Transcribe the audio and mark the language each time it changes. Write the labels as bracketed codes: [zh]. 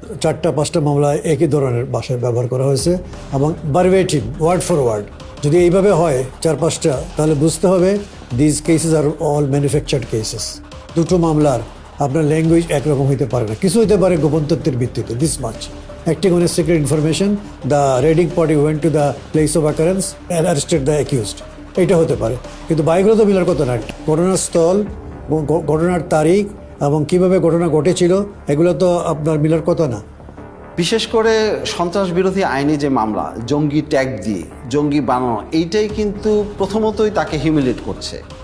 [bn] 4-5টা মামলায় একই ধরনের ভাষায় ব্যবহার করা হয়েছে এবং [en] Verbatim, word for word. [bn] যদি এইভাবে হয় 4-5টা, তাহলে বুঝতে হবে [en] This cases are all manufactured cases. [bn] দুটো মামলার আপনার ল্যাঙ্গুয়েজ একরকম হইতে পারে না, কিছু হইতে পারে গোপন তথ্যের ভিত্তিতে, [en] This much. Acting on a secret information, the raiding party went to the place of occurrence and arrested the accused. [bn] এটা হতে পারে, কিন্তু বাইকগুলো তো মিলার কথা না। ঘটনাস্থল, ঘটনার তারিখ এবং কিভাবে ঘটনা ঘটেছিল, এগুলো তো আপনার মিলার কথা না। বিশেষ করে সন্ত্রাস বিরোধী আইনে যে মামলা, জঙ্গি ট্যাগ দিয়ে জঙ্গি বানানো, এইটাই কিন্তু প্রথমতই তাকে হিউমিলেট করছে।